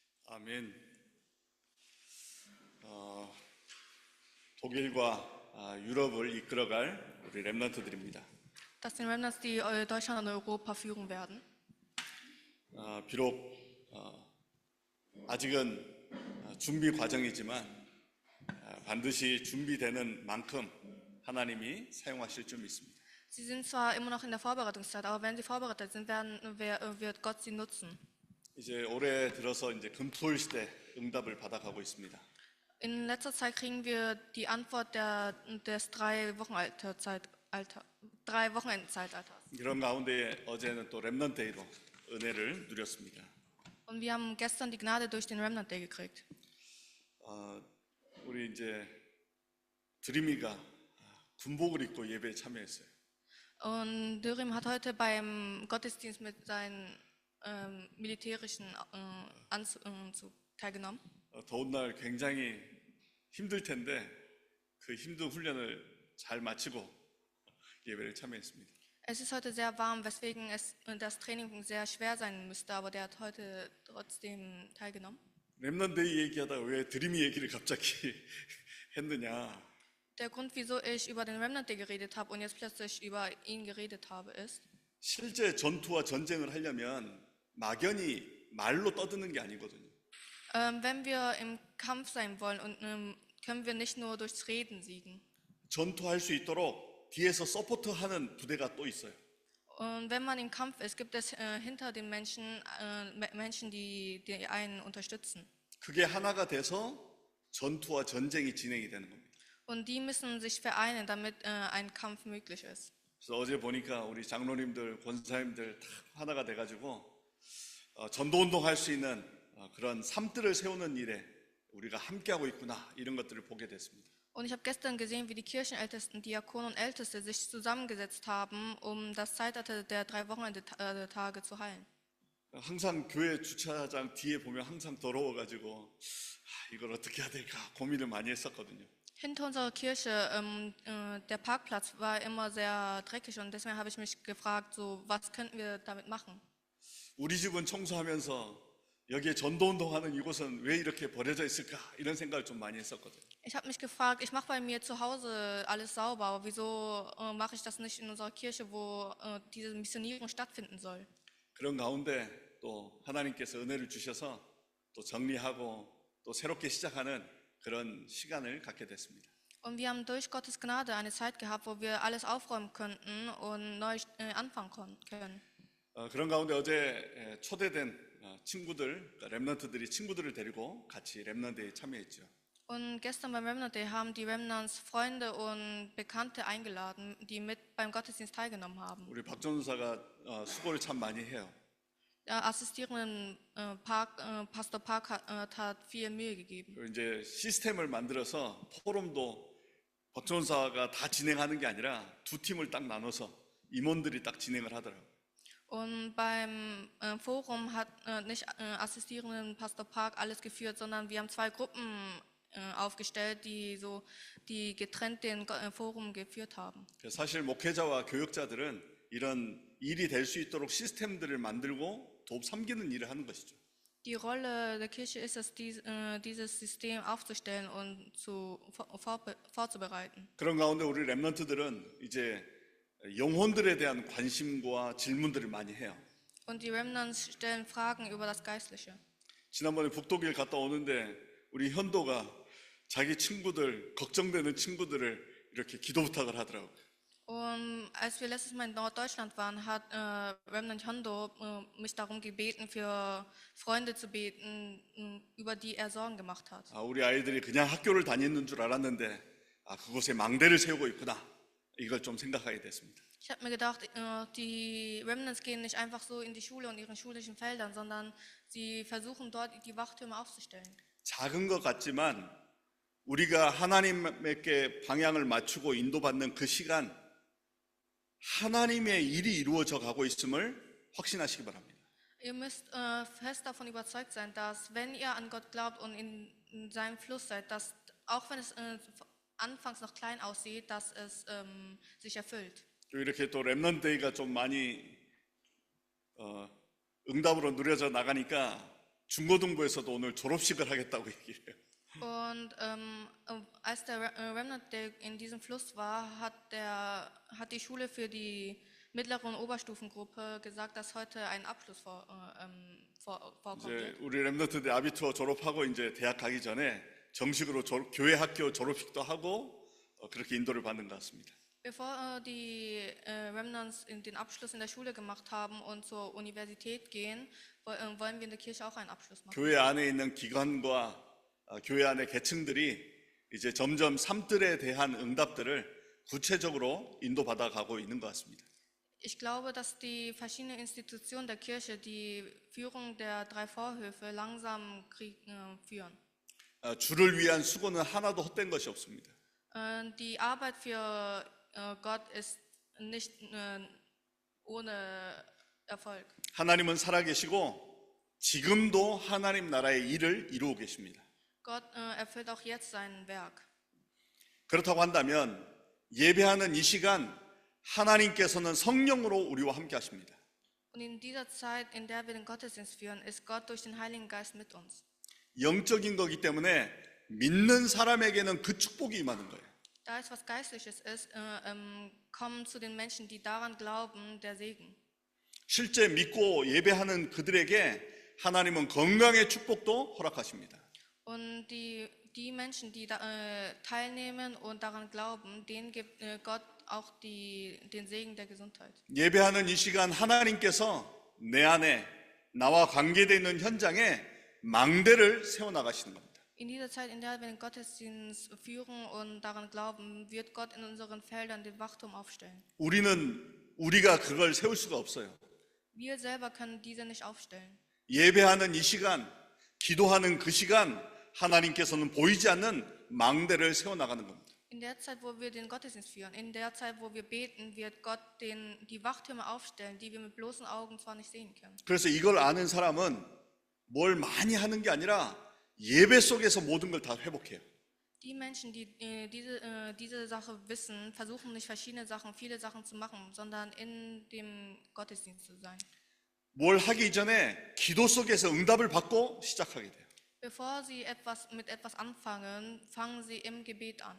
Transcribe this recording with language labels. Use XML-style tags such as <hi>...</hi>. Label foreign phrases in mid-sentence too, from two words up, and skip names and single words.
<ko>아멘. 독일과 유럽을 이끌어갈 우리 렘넌트들입니다.</ko> <de>Das sind Remnants, die Deutschland und Europa führen werden.</de> <ko>비록 아직은 준비 과정이지만 반드시 준비되는 만큼 하나님이 사용하실 줄 믿습니다.</ko> <de>Sie sind zwar immer noch in der Vorbereitungszeit, aber wenn sie vorbereitet sind, wird Gott sie nutzen.</de> <ko>이제 올해 들어서 이제 금토일 시대 응답을 받아가고 있습니다.</ko> <de>In letzter Zeit kriegen wir die Antwort des drei Wochenendzeitalters.</de> <ko>그런 가운데 어제는 또 렘넌트 데이로 은혜를 누렸습니다.</ko> <de>Und wir haben gestern die Gnade durch den Remnant Day gekriegt.</de> <ko>우리 이제 드림이가 군복을 입고 예배에 참여했어요.</ko> <de>Und Dürüm hat heute beim Gottesdienst mit seinen militärischen Anzug teilgenommen.</de> <ko>더운 날 굉장히 힘들 텐데 그 힘든 훈련을 잘 마치고 예배를 참여했습니다.</ko> <de>Es ist heute sehr warm, weswegen das Training sehr schwer sein müsste, aber der hat heute trotzdem teilgenommen.</de> <ko>렘넌트 데이 얘기하다가 왜 드림이 얘기를 갑자기 했느냐?</ko> <de>Der Grund, wieso ich über den Remnant Day geredet habe und jetzt plötzlich über ihn geredet habe, ist,</de> <ko>실제 전투와 전쟁을 하려면 막연히 말로 떠드는 게 아니거든요.</ko> <de>wenn wir im Kampf sein wollen, können wir nicht nur durchs Reden siegen.</de> <ko>전투할 수 있도록 뒤에서 서포트하는 부대가 또 있어요.</ko> <de>Und wenn man im Kampf ist, gibt es hinter den Menschen die einen unterstützen.</de> <ko>그게 하나가 돼서 전투와 전쟁이 진행이 되는 겁니다.</ko> <de>Und die müssen sich vereinen, damit ein Kampf möglich ist.</de> <ko>그래서 어제 보니까 우리 장로님들, 권사님들 다 하나가 돼가지고 전도운동 할 수 있는 그런 삶들을 세우는 일에 우리가 함께하고 있구나 이런 것들을 보게 됐습니다.</ko> <de>Und ich habe gestern gesehen, wie die Kirchenältesten, Diakonen und Älteste sich zusammengesetzt haben, um das Zeitalter der 3 Wochenendtage zu heilen.</de> <ko>항상 교회 주차장 뒤에 보면 항상 더러워가지고 이걸 어떻게 해야 될까 고민을 많이 했었거든요.</ko> <de>Hinter unserer Kirche, der Parkplatz war immer sehr dreckig und deswegen habe ich mich gefragt, so, was könnten wir damit machen?</de> <ko>우리 집은 청소하면서 여기에 전도운동하는 이곳은 왜 이렇게 버려져 있을까 이런 생각을 좀 많이 했었거든요.</ko> <de>Ich habe mich gefragt, ich mache bei mir zu Hause alles sauber, aber wieso mache ich das nicht in unserer Kirche, wo diese Missionierung stattfinden soll?</de> <ko>그런 가운데 또 하나님께서 은혜를 주셔서 또 정리하고 또 새롭게 시작하는 그런 시간을 갖게 됐습니다.</ko> <de>Und wir haben durch Gottes Gnade eine Zeit gehabt, wo wir alles aufräumen könnten und neu anfangen können.</de> <ko>그런 가운데 어제 초대된 친구들, 렘넌트들이 친구들을 데리고 같이 렘넌트에 참여했죠.</ko> <de>Und gestern beim Remnant Day haben die Remnants Freunde und Bekannte eingeladen, die mit beim Gottesdienst teilgenommen haben.</de> <ko>우리 박 전도사가 수고를 참 많이 해요.</ko> <de>Der assistierende Pastor Park hat viel Mühe gegeben.</de> <ko>그리고 이제 시스템을 만들어서 포럼도 박 전도사가 다 진행하는 게 아니라 두 팀을 딱 나눠서 임원들이 딱 진행을 하더라고요.</ko> <de>Und beim Forum hat nicht assistierenden Pastor Park alles geführt, sondern wir haben 2 Gruppen aufgestellt, die getrennt den Forum geführt haben.</de> <ko>사실 목회자와 교역자들은 이런 일이 될 수 있도록 시스템들을 만들고 섬기는 일을 하는 것이죠.</ko> <de>Die Rolle der Kirche ist es, dieses System aufzustellen und vorzubereiten.</de> <ko>그런 가운데 우리 렘넌트들은 이제 영혼들에 대한 관심과 질문들을 많이 해요.</ko> <de>Und die Remnants stellen Fragen über das Geistliche.</de> <ko>지난번에 북독일 갔다 오는데 우리 현도가 자기 친구들, 걱정되는 친구들을 이렇게 기도 부탁을 하더라고요.</ko> <de>Und als wir letztes Mal in Norddeutschland waren, hat Remnant Hondo mich darum gebeten, für Freunde zu beten, über die er Sorgen gemacht hat.</de> <ko>우리 아이들이 그냥 학교를 다니는 줄 알았는데 그곳에 망대를 세우고 있구나. 이걸 좀 생각하게 됐습니다.</ko> <de>Ich habe mir gedacht, die Remnants gehen nicht einfach so in die Schule und ihren schulischen Feldern, sondern sie versuchen dort die Wachtürme aufzustellen.</de> <ko>작은 것 같지만 우리가 하나님께 방향을 맞추고 인도받는 그 시간 하나님의 일이 이루어져 가고 있음을 확신하시기 바랍니다.</ko> <de>Ihr müsst fest davon überzeugt sein, dass wenn ihr an Gott glaubt und in seinem Fluss seid, dass auch wenn es anfangs noch klein aussieht, dass es sich erfüllt.</de> <ko>이렇게 또 렘넌트 데이가 좀 많이 응답으로 누려져 나가니까 중고등부에서도 오늘 졸업식을 하겠다고 얘기해요.</ko> <de>Und als der Remnant Day in diesem Fluss war, hat die Schule für die mittlere und Oberstufengruppe gesagt, dass heute ein Abschluss vorkommt.</de> <ko>이제 우리 렘넌트들 아비투어 졸업하고 이제 대학 가기 전에 정식으로 교회 학교 졸업식도 하고 그렇게 인도를 받는 것 같습니다.</ko> <de>Bevor die Remnants den Abschluss in der Schule gemacht haben und zur Universität gehen, wollen wir in der Kirche auch einen Abschluss machen.</de> <ko>교회 안에 있는 기관과 교회 안의 계층들이 이제 점점 삶들에 대한 응답들을 구체적으로 인도받아 가고 있는 것 같습니다.</ko> <de>Ich glaube, dass die verschiedenen Institutionen der Kirche die Führung der drei Vorhöfe langsam führen.</de> <ko>주를 위한 수고는 하나도 헛된 것이 없습니다.</ko> <de>Die Arbeit für Gott ist nicht ohne Erfolg.</de> <ko>하나님은 살아계시고 지금도 하나님 나라의 일을 이루고 계십니다.</ko> <de>Gott erfüllt auch jetzt sein Werk.</de> <ko>그렇다고 한다면 예배하는 이 시간 하나님께서는 성령으로 우리와 함께 하십니다.</ko> <de>Und in dieser Zeit, in der wir den Gottesdienst führen, ist Gott durch den Heiligen Geist mit uns.</de> <ko>영적인 거기 때문에 믿는 사람에게는 그 축복이 임하는 거예요.</ko> <de>Da es was Geistliches ist, kommen zu den Menschen, die daran glauben, der Segen.</de> <ko>실제 믿고 예배하는 그들에게 하나님은 건강의 축복도 허락하십니다.</ko> <de>Und die Menschen, die teilnehmen und daran glauben, denen gibt Gott auch den Segen der Gesundheit.</de> <ko>예배하는 이 시간 하나님께서 내 안에 나와 관계되어 있는 현장에 망대를 세워나가시는 겁니다.</ko> <de>In dieser Zeit, in der wir den Gottesdienst führen und daran glauben, wird Gott in unseren Feldern den Wachturm aufstellen.</de> <ko>우리가 그걸 세울 수가 없어요.</ko> <de>Wir selber können diese nicht aufstellen.</de> <ko>예배하는 이 시간, 기도하는 그 시간 하나님께서는 보이지 않는 망대를 세워나가는 겁니다.</ko> <de>In der Zeit, wo wir den Gottesdienst führen, in der Zeit, wo wir beten, wird Gott die Wachtürme aufstellen, die wir mit bloßen Augen zwar nicht sehen können.</de> <ko>그래서 이걸 아는 사람은 뭘 많이 하는 게 아니라 예배 속에서 모든 걸 다 회복해요.</ko> <de>Die Menschen, die diese Sache wissen, versuchen nicht viele Sachen zu machen, sondern in dem Gottesdienst zu sein.</de> <ko>뭘 하기 전에 기도 속에서 응답을 받고 시작하게 돼요.</ko> <de>Bevor sie mit etwas anfangen, fangen sie im Gebet an.</de>